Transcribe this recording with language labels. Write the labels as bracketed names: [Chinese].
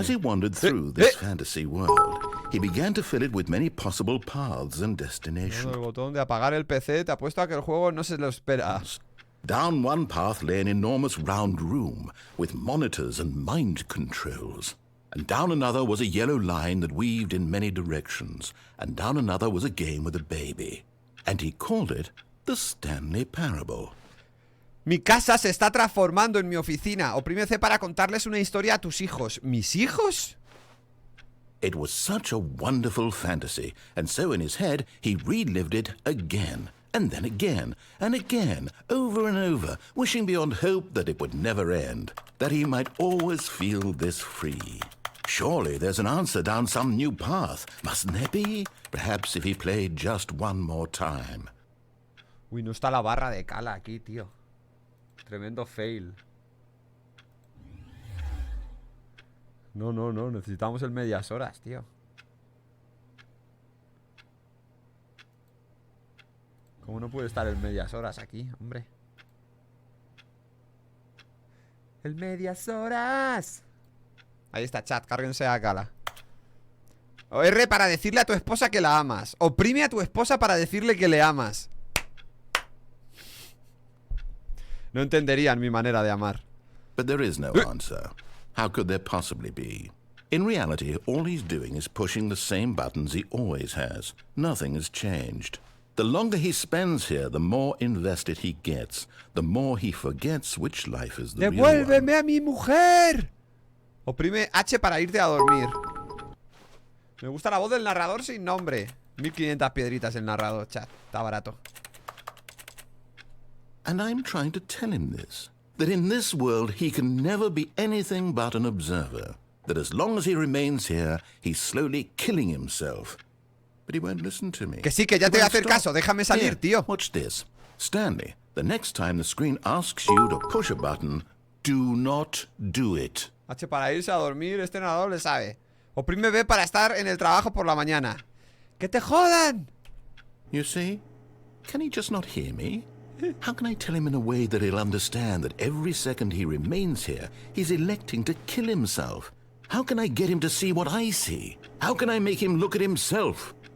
[English] As he wandered through this fantasy world, he began to fill it with many possible paths and destinations. [Spanish] El botón de apagar el PC te apuesto a que el juego no se lo espera. [English] Down one path lay an enormous round room with monitors and mind controls. And down another was a yellow line that weaved in many directions. And down another was a game with a baby. And he called it the Stanley Parable. [Spanish] Mi casa se está transformando en mi oficina. Oprime C para contarles una historia a tus hijos. ¿Mis hijos? [English] It was such a wonderful fantasy, and so in his head he relived it again, and then again, and again, over and over, wishing beyond hope that it would never end, that he might always feel this free. Surely there's an answer down some new path, mustn't there be? Perhaps if he played just one more time. [Spanish] Uy, no está la barra de Kala aquí, tío. Tremendo fail. No, necesitamos el medias horas, tío. ¿Cómo no puede estar el medias horas aquí, hombre? ¡El medias horas! Ahí está, chat, cárguense a Kala. O R para decirle a tu esposa que la amas. Oprime a tu esposa para decirle que le amas. No entenderían mi manera de amar. [English] But there is no answer. How could there possibly be? In reality, all he's doing is pushing the same buttons he always has. Nothing has changed. The longer he spends here, the more invested he gets. The more he forgets which life is the real one. [Spanish] ¡Devuélveme a mi mujer! Oprime H para irte a dormir. Me gusta la voz del narrador sin nombre. 1500 piedritas el narrador, chat. Está barato. [English] And I'm trying to tell him this. That in this world he can never be anything but an observer. That as long as he remains here, he's slowly killing himself. But he won't listen to me. [Spanish] Que sí, que ya te voy a hacer caso. Déjame salir, tío. [English] Watch this. Stanley, the next time the screen asks you to push a button, do not do it. [Spanish] H para irse a dormir, este narrador le sabe. Oprime B para estar en el trabajo por la mañana. ¡Que te jodan! [English] You see? Can he just not hear me? How can I tell him in a way that he'll understand that every second he remains here, he's electing to kill himself? How can I get him to see what I see? How can I make him look at himself?